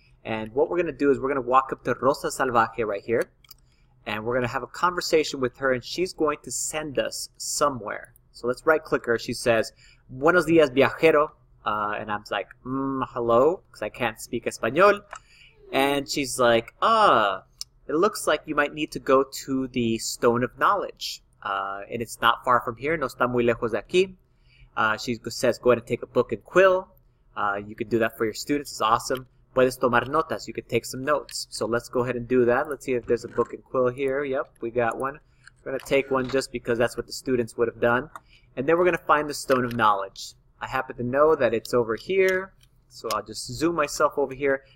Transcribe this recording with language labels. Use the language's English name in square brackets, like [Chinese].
[English] And what we're going to do is we're going to walk up to Rosa Salvaje right here and we're going to have a conversation with her and she's going to send us somewhere. So let's right click her. She says, [Spanish] Buenos dias viajero, [English] and I'm like, hello, because I can't speak Espanol. And she's like, it looks like you might need to go to the Stone of Knowledge. And it's not far from here, [Spanish] no está muy lejos de aquí. [English] She says, go ahead and take a book and quill. You could do that for your students, it's awesome. [Spanish] Puedes tomar notas, [English] you could take some notes. So let's go ahead and do that. Let's see if there's a book and quill here. Yep, we got one. We're going to take one just because that's what the students would have done. And then we're going to find the Stone of Knowledge. I happen to know that it's over here, so I'll just zoom myself over here.